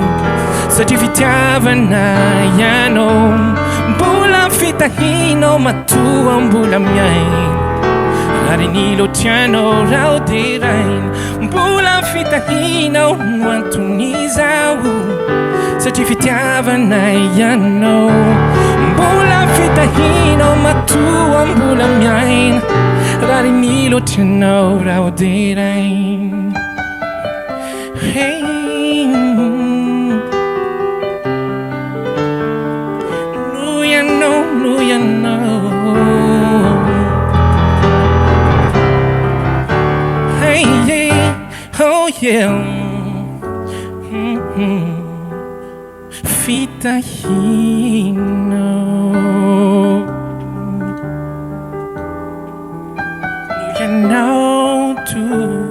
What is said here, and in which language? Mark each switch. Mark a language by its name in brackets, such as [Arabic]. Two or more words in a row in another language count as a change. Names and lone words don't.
[Malagasy] satria fitiavana ianao mbola fitahinao matoa mbola miaina ary ny lotrianao raha oderaina mbola fitahinao no anton'izao satria fitiavana ianao mbola fitahinao matoa mbola miaina raha ny lotrianao raha oderaina hey. [English] No you know hey yeah oh yeah fitahino you know too